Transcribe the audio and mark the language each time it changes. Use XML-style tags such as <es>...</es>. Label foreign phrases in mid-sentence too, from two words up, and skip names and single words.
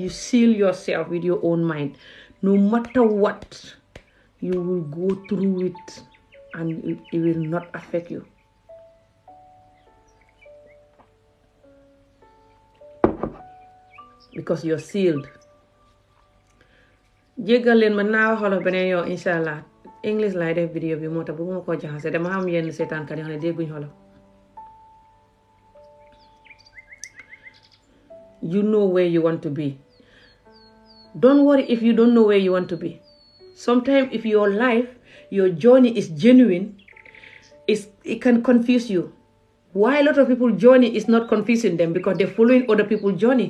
<en>You seal yourself with your own mind. No matter what, you will go through it and it will not affect you. Because you're sealed.</en> <wo>Jéggal leen ma naa wax Wolof beneen yoon inshallah. English laay def vidéo bi moo tax bu ma ko jaxase dama xam yenn seetaankat yi xam ne dégguñ Wolof.</wo> <en>You know where you want to be. Don't worry if you don't know where you want to be. Sometimes if your life, your journey is genuine, it can confuse you. Why a lot of people journey is not confusing them? Because they're following other people's journey.</en>